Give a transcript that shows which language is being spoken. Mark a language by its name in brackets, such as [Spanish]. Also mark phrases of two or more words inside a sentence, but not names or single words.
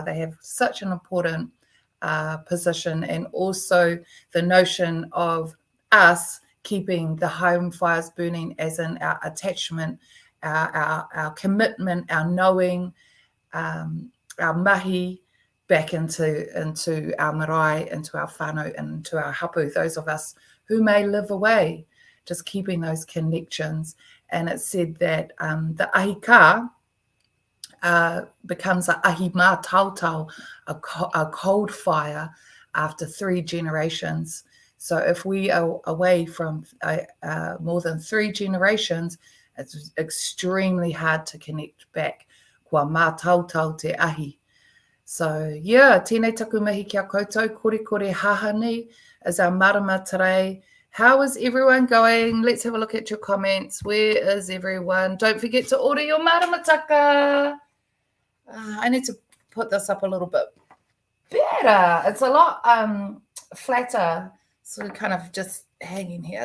[English] They have such an important position, and also the notion of us keeping the home fires burning as in our attachment, our commitment, our knowing, our mahi back into our marae, into our whānau, and into our hapu, those of us who may live away, just keeping those connections. And it said that the [Māori] ahi kā [English] becomes a [Māori] ahi mā tautau, [English] a cold fire after 3 generations. So if we are away from more than 3 generations, it's extremely hard to connect back. [Māori] Kua mā tautau te ahi. [English] So yeah, [Māori] tēnei taku mihi kia koutou, kore kore hahani [English] is our marama today. How is everyone going? Let's have a look at your comments. Where is everyone? Don't forget to order your maramataka. I need to put this up a little bit better. It's a lot flatter, so kind of just hanging here.